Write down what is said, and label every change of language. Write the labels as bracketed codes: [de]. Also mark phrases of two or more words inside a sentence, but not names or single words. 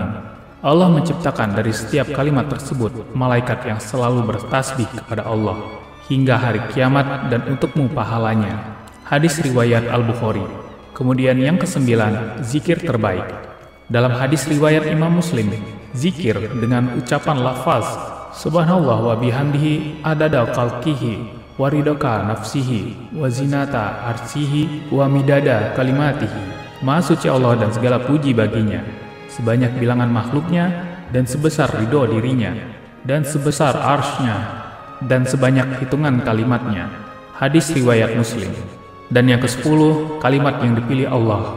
[id] Allah menciptakan dari setiap kalimat tersebut malaikat yang selalu bertasbih kepada Allah hingga hari kiamat, dan untukmu pahalanya. Hadis riwayat Al-Bukhari. Kemudian yang kesembilan, zikir terbaik. Dalam hadis riwayat Imam Muslim, zikir dengan ucapan lafaz [ar] سبحان الله وبحمده عدد خلقه ورضا نفسه وزنة عرشه ومداد كلماته. [id] Maha suci Allah dan segala puji baginya. sebanyak bilangan makhluknya, dan sebesar ridho dirinya, dan sebesar arsy-Nya, dan sebanyak hitungan kalimatnya. Hadis riwayat Muslim. Dan yang ke-10, kalimat yang dipilih Allah.